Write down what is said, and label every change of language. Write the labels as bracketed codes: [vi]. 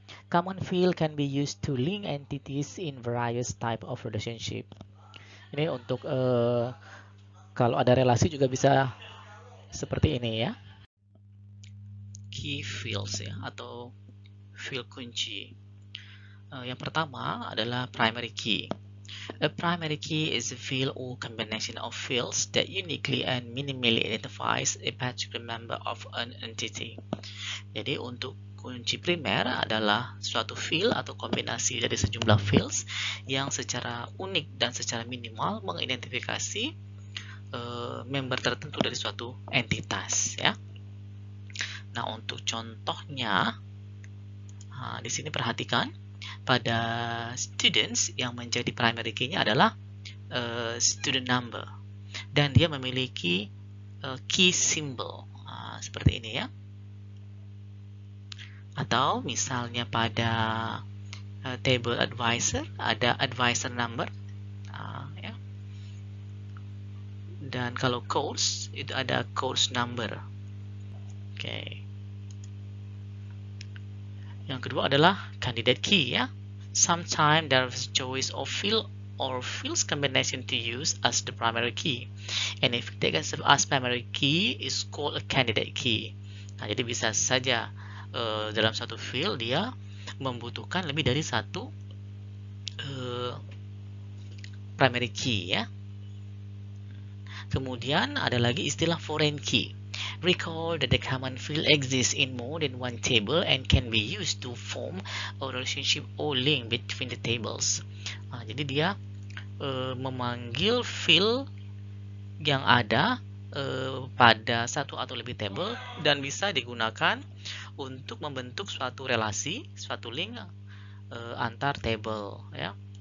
[en] Common field can be used to link entities in various type of relationship. [id] Ini untuk kalau ada relasi juga bisa seperti ini ya. key fields ya, atau field kunci. Yang pertama adalah primary key. [en] A primary key is a field or combination of fields that uniquely and minimally identifies a particular member of an entity. [id] Jadi untuk kunci primer adalah suatu field atau kombinasi dari sejumlah fields yang secara unik dan secara minimal mengidentifikasi member tertentu dari suatu entitas ya. Nah, untuk contohnya di sini perhatikan pada students yang menjadi primary key-nya adalah student number dan dia memiliki key symbol seperti ini ya. Atau misalnya pada table advisor ada advisor number ya. Dan kalau course itu ada course number. Oke. Yang kedua adalah candidate key ya. [en] Sometimes there is a choice of field or fields combination to use as the primary key. And if taken as primary key is called a candidate key. [id] Nah, jadi bisa saja dalam satu field dia membutuhkan lebih dari satu primary key ya. Kemudian ada lagi istilah foreign key. [en] Recall that the common field exists in more than one table and can be used to form a relationship or link between the tables. [id] Jadi dia memanggil field yang ada pada satu atau lebih table dan bisa digunakan untuk membentuk suatu relasi, suatu link antar table ya.